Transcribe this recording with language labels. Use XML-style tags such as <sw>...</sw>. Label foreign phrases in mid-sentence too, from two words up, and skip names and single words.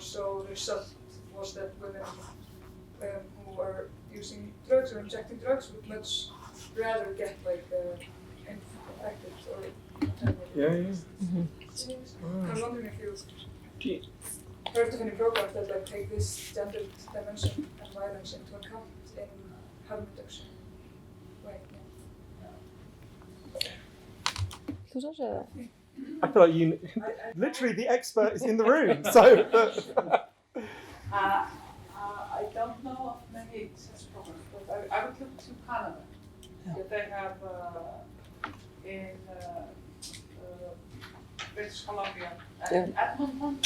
<en>So the result was that women who were using drugs or injecting drugs would much rather get infected or whatever. Yeah. Mm-hmm. I'm wondering if you heard of any programs that take this gender dimension and violence into account in harm reduction. Right. Yeah.</en> <is>Þú svo segja það?</is> <en>I feel like you, literally the expert is in the room. So, I don't know of many such programs, but I would look to Canada. Yeah. They have in British Columbia and Edmonton.</en>